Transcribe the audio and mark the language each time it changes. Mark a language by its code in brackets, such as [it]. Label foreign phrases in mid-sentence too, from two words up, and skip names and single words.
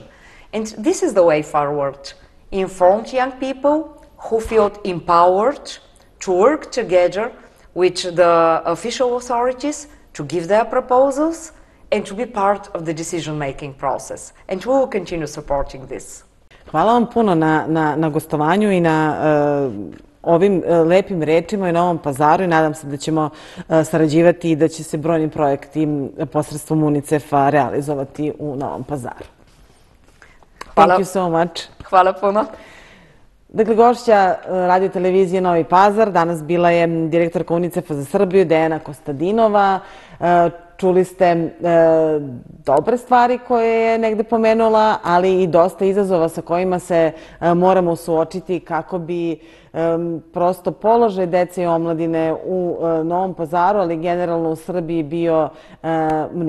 [en] And this is the way forward. Informed young people who feel empowered to work together with the official authorities to give their proposals and to be part of the decision-making process. And we will continue supporting this. [sr] Hvala vam puno na gostovanju i na ovim lepim rečima i Novom Pazaru i nadam se da ćemo sarađivati i da će se brojni projekti posredstvom UNICEF-a realizovati u Novom Pazaru. [en] Thank you so much. [sr] Hvala puno. Dakle, gošća radio televizije Novi Pazar danas bila je direktorka UNICEF-a za Srbiju, Dejana Kostadinova. Čuli ste dobre stvari koje je negde pomenula, ali i dosta izazova sa kojima se moramo suočiti kako bi prosto položaj dece i omladine u Novom Pazaru, ali generalno u Srbiji bio mnogo bolji.